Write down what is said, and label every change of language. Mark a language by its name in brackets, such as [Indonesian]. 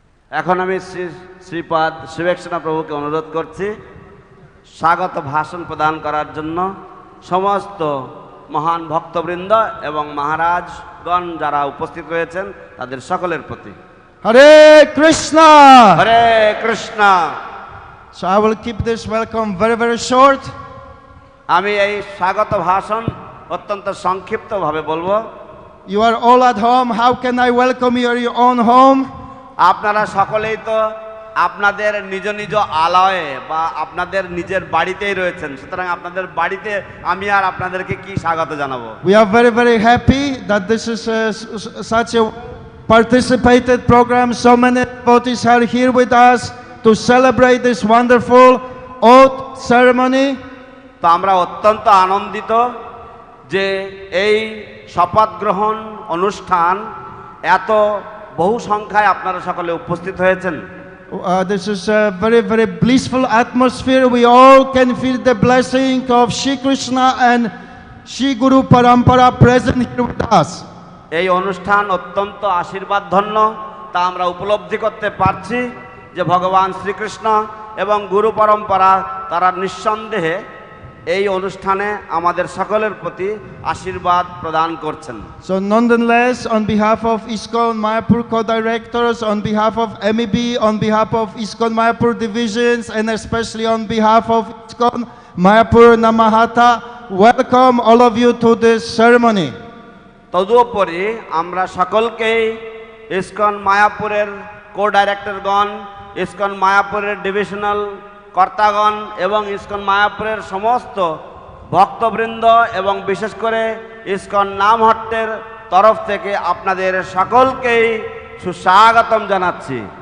[Bangla] এখন আমি শ্রীপাদ সুবেক্ষণা প্রভুকে অনুরোধ করছি স্বাগত ভাষণ প্রদান করার জন্য সমস্ত মহান ভক্তবৃন্দ এবং মহারাজগণ যারা উপস্থিত রয়েছেন তাদের সকলের প্রতি [Sanskrit] Hare Krishna! Hare Krishna. [English] So I will keep this welcome very, very short. [Bangla] আমি এই স্বাগত ভাষণ অত্যন্ত সংক্ষিপ্তভাবে বলবো। [English] You are all at home. How can I welcome you at your own home? [Bangla] আপনারা সকলেই তো আপনাদের নিজ নিজ আলয়ে বা আপনাদের নিজের বাড়িতেই রয়েছেন, সুতরাং আপনাদের বাড়িতে আমি আর আপনাদেরকে কি স্বাগত জানাবো। [English] We are very, very happy that this is such a participated program. So many devotees are here with us to celebrate this wonderful oath ceremony. [Bangla] তো আমরা অত্যন্ত আনন্দিত যে এই শপথ গ্রহণ অনুষ্ঠান এত বহু সংখ্যায় আপনারা সকলে উপস্থিত হয়েছেন। [English] This is a very, very blissful atmosphere. We all can feel the blessing of Shri Krishna and Shri Guru Parampara present here with us. [Bangla] এই অনুষ্ঠান অত্যন্ত আশীর্বাদ ধন্য তা আমরা উপলব্ধি করতে পারছি যে ভগবান শ্রীকৃষ্ণ এবং গুরু পরম্পরা তারা নিঃসন্দেহে এই অনুষ্ঠানে আমাদের সকলের প্রতি আশীর্বাদ প্রদান করছেন। [English] So nonetheless, on behalf of ISKCON Mayapur co-directors, on behalf of MEB, on behalf of ISKCON Mayapur divisions, and especially on behalf of ISKCON Mayapur Namahata, welcome all of you to this ceremony. [Bangla] তদুপরি আমরা সকলকেই ISKCON মায়াপুরের কো-ডাইরেক্টরগণ, ISKCON মায়াপুরের divisional কর্তাগণ এবং ISKCON মায়াপুরের সমস্ত ভক্তবৃন্দ এবং বিশেষ করে ইসকন নামহট্টের তরফ থেকে আপনাদের সকলকেই সুস্বাগতম জানাচ্ছি।